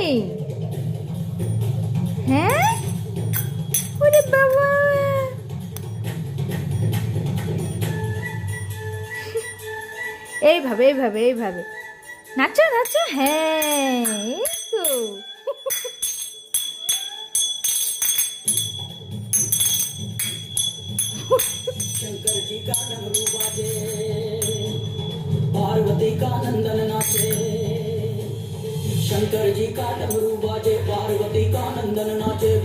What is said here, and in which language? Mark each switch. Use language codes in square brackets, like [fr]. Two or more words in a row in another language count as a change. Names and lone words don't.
[bn] হ্যাঁ, ওরে বাবা, এইভাবে এইভাবে এইভাবে নাচো নাচো। হ্যাঁ, এই তো। [hi] शंकर जी का डमरू बाजे, पार्वती का नंदन नाचे। शंकर जी का डमरू बाजे, पार्वती का नंदन नाचे।